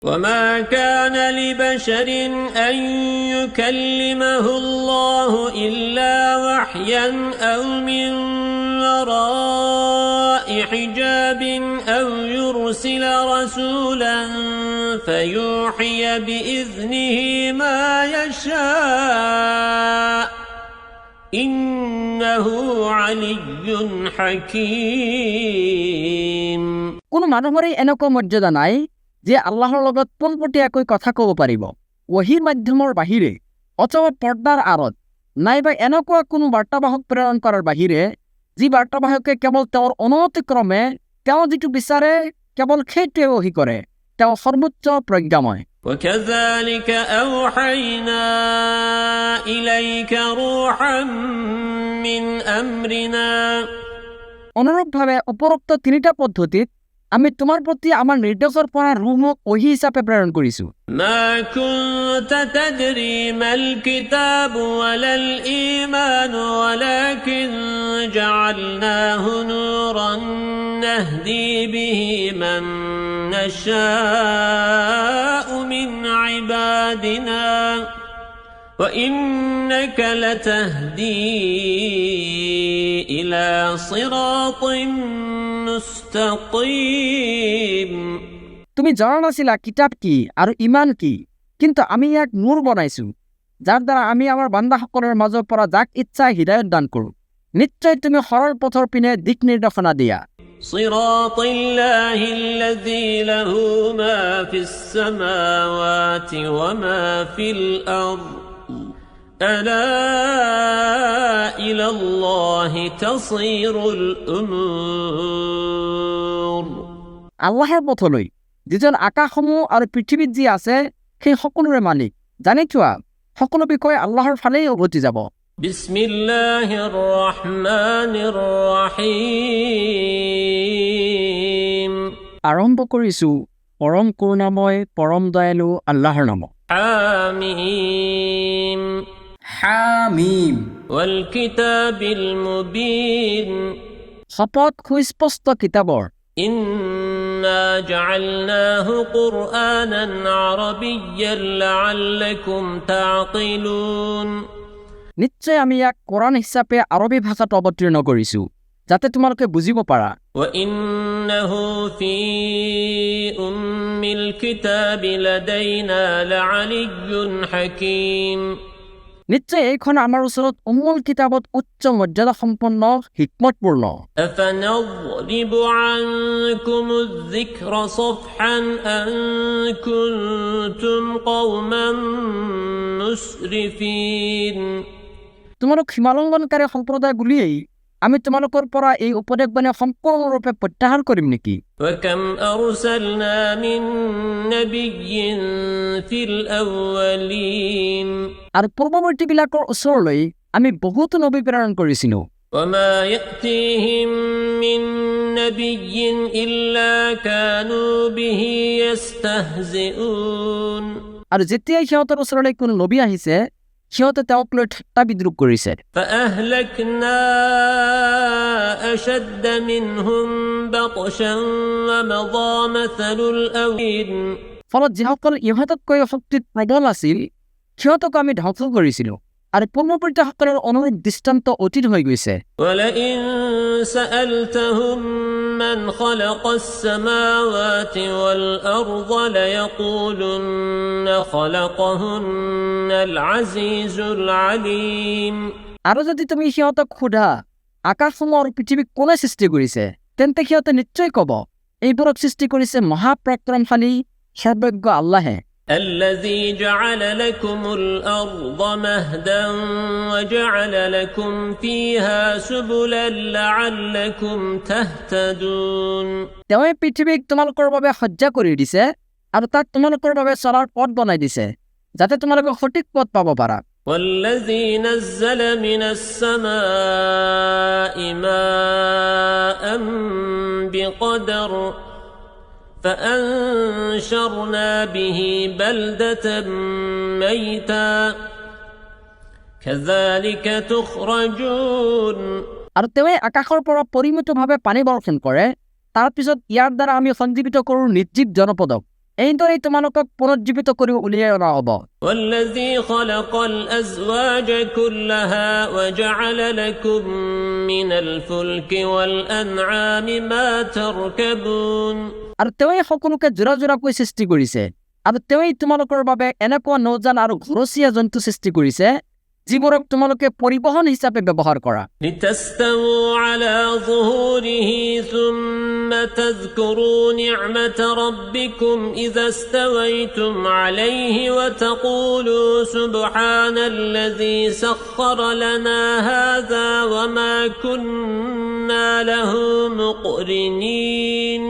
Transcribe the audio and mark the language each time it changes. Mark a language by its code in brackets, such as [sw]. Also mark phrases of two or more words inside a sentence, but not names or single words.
[ar] وما كان لبشر أن يكلمه الله إلا وحيا أو من وراء حجاب أو يرسل رسولا فيوحي بإذنه ما يشاء إنه علي حكيم [as] কোনো মানুহৰে এনেকুৱা মৰ্যাদা নাই যে আল্লাহৰ লগত পোনপটীয়াকৈ কথা ক'ব পাৰিব ওহীৰ মাধ্যমৰ বাহিৰে অথবা পৰ্দাৰ আঁৰত নাইবা এনেকুৱা কোনো বাৰ্তাবাহক প্ৰেৰণ কৰাৰ বাহিৰে যি বাৰ্তাবাহকে কেৱল তেওঁৰ অনুমতিক্ৰমে তেওঁ যিটো বিচাৰে কেৱল সেইটোৱে ওহী কৰে তেওঁ সৰ্বোচ্চ প্ৰজ্ঞাময় [ar] وكذلك أوحينا إليك روحا من أمرنا [as] অনুৰূপভাৱে উপৰোক্ত তিনিটা পদ্ধতিত আমি তোমাৰ প্ৰতি আমাৰ নিৰ্দেশৰ পৰা ৰুহক ওহী হিচাপে প্ৰেৰণ কৰিছো [ar] ما كنت تدري ما الكتاب ولا الإيمان ولكن جعلناه نورا نهدي به من نشاء من عبادنا وإنك لتهدي إلى صراط مستقيم [as] তুমি জনা নাছিলা কিতাপ কি আৰু ইমান কি কিন্তু আমি ইয়াক নূৰ বনাইছো যাৰ দ্বাৰা আমি আমাৰ বান্দাসকলৰ মাজৰ পৰা যাক ইচ্ছা হিদায়ত দান কৰো নিশ্চয় তুমি সৰল পথৰ পিনে দিক নিৰ্দেশনা দিয়া [ar] صراط الله الذي له ما في السماوات وما في الأرض ألا إلى الله تصير الأمور [as] আল্লাহৰ পথলৈ যিজন আকাশসমূহ আৰু পৃথিৱীত যি আছে সেই সকলোৰে মালিক জানি থোৱা সকলো বিষয় আল্লাহৰ ফালেই উভতি যাব [ar] بسم الله الرحمن الرحيم [as] আৰম্ভ কৰিছো পৰম কৰুণাময় পৰম দয়ালু আল্লাহৰ নামত [ar] حاميم [as] হামিম [ar] والكتاب المبين [as] শপত সুস্পষ্ট কিতাবৰ [ar] إنا جعلناه قرآنا عربيا لعلكم تعقلون [as] নিশ্চয় আমি ইয়াক কোৰাণ হিচাপে আৰবী ভাষাত অৱতীৰ্ণ কৰিছো যাতে তোমালোকে বুজিব পাৰা [ar] وإنه في أم الكتاب لدينا لعلي حكيم [as] নিশ্চয় এইখন আমাৰ ওচৰত উম্মুল কিতাবত উচ্চ মৰ্যাদা সম্পন্ন হিকমতপূৰ্ণ [ar] أفنضرب عنكم الذكر صفحا أن كنتم قوما مسرفين [as] তোমালোক সীমালংঘনকাৰী সম্প্ৰদায় বুলিয়েই আমি তোমালোকৰ পৰা এই উপদেশবাণী সম্পূৰ্ণৰূপে প্ৰত্যাহাৰ কৰিম নেকি [ar] وكم أرسلنا من نبي في الأولين [as] আৰু পূৰ্বৱৰ্তীবিলাকৰ ওচৰলৈ আমি বহুতো নবী প্ৰেৰণ কৰিছিলো [ar] وما يأتيهم من نبي إلا كانوا به يستهزئون [as] আৰু যেতিয়াই সিহঁতৰ ওচৰলৈ কোনো নবী আহিছে সিহঁতে তেওঁক লৈ ঠাট্টা বিদ্ৰূপ কৰিছে [ar] فأهلكنا أشد منهم بطشا ومضى مثل الأولين [as] ফলত যিসকল ইহঁততকৈ শক্তিত প্ৰবল আছিল সিহঁতক আমি ধ্বংস কৰিছিলো আৰু পূৰ্বৱৰ্তীসকলৰ অনুৰূপ দৃষ্টান্ত অতীত হৈ গৈছে [ar] ولئن سألتهم من خلق السماوات والأرض ليقولن خلقهن العزيز العليم [as] আৰু যদি তুমি সিহঁতক সোধা আকাশসমূহ আৰু পৃথিৱীক কোনে সৃষ্টি কৰিছে তেন্তে সিহঁতে নিশ্চয় ক'ব এইবোৰক সৃষ্টি কৰিছে মহাপৰাক্ৰমশালী সৰ্বজ্ঞ আল্লাহে [ar] الذي جعل لكم الأرض مهدا وجعل لكم فيها سبلا لعلكم تهتدون [as] তেওঁৱে পৃথিৱীক তোমালোকৰ বাবে সজ্জা কৰি দিছে আৰু তাত তোমালোকৰ বাবে চলাৰ পথ বনাই দিছে যাতে তোমালোকে সঠিক পথ পাব পাৰা [ar] والذي نزل من السماء ماء بقدر فأنشرنا به بلدة ميتا كذلك تخرجون [as] আৰু তেওঁৱে আকাশৰ পৰা পৰিমিতভাৱে পানী বৰ্ষণ কৰে তাৰ পিছত ইয়াৰ দ্বাৰা আমি সঞ্জীৱিত কৰোঁ নিৰ্জীৱ জনপদক এইদৰেই তোমালোকক পুনৰুজ্জীৱিত কৰি উলিয়াই অনা হ'ব। [ar] والذي خلق الأزواج كلها وجعل لكم من الفلك والأنعام ما تركبون। [as] আৰু তেওঁৱেই সকলোকে জোৰা জোৰাকৈ সৃষ্টি কৰিছে, আৰু তেওঁৱেই তোমালোকৰ বাবে এনেকুৱা নৌজান আৰু ঘৰচীয়া জন্তু সৃষ্টি কৰিছে যিবোৰক তোমালোকে পৰিবহন হিচাপে ব্যৱহাৰ কৰা। [ar] لتستووا على ظهوره ثم تذكروا نعمة ربكم إذا استويتم عليه وتقولوا سبحان الذي سخر لنا هذا وما كنا له مقرنين।